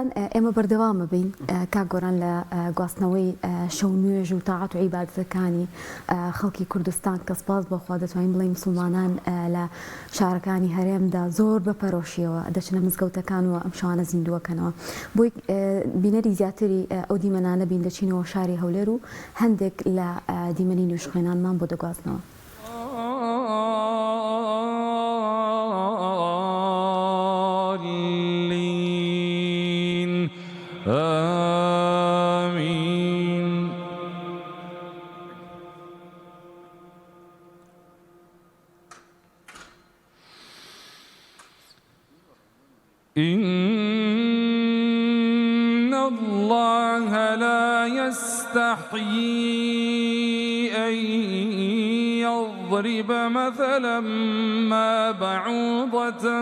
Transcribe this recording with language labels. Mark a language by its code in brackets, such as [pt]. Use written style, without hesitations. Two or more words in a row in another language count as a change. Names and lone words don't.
[ckb] ئێمە بەردەوامە بین کاگۆران لە گواستنەوەی شەو نوێژ و تاعات و عیبادەتەکانی خەڵکی کوردستان کە سپاس بەخوا دەتوانین بڵێ مسلمانان لە شارەکانی هەرێمدا زۆر بەپەرۆشیەوە دەچنە مزگەوتەکان و ئەم شەوانە زیندووەکەنەوە بۆی بینەری زیاتری ئەو دیمەنانە بین دەچینەوە شاری هەولێر و هەندێک لە دیمەنی نوێژخوێنانمان بۆ دەگوازنەوە. [ar] آمين. إن الله لا يستحيي أن يضرب مثلا ما بعوضة